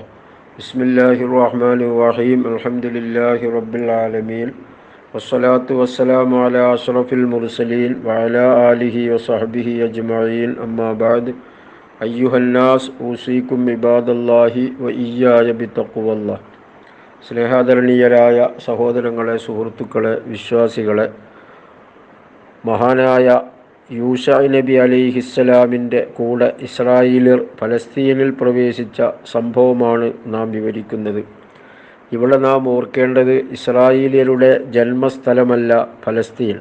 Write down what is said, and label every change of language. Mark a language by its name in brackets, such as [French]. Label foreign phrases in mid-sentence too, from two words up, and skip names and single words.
[Arabic] بسم الله الرحمن الرحيم. الحمد لله رب العالمين والصلاة والسلام على أشرف المرسلين وعلى آله وصحبه أجمعين. أما بعد أيها الناس أوصيكم عباد الله وإياي بتقوى الله. [Malayalam] സ്നേഹാദരണീയരായ സഹോദരങ്ങളെ, സുഹൃത്തുക്കളെ, വിശ്വാസികളെ, മഹാനായ യൂശാ നബി അലൈഹിസ്സലാമിൻ്റെ കൂടെ ഇസ്രായേലിയർ ഫലസ്തീനിൽ പ്രവേശിച്ച സംഭവമാണ് നാം വിവരിക്കുന്നത്. ഇവിടെ നാം ഓർക്കേണ്ടത് ഇസ്രായേലിയരുടെ ജന്മസ്ഥലമല്ല ഫലസ്തീൻ.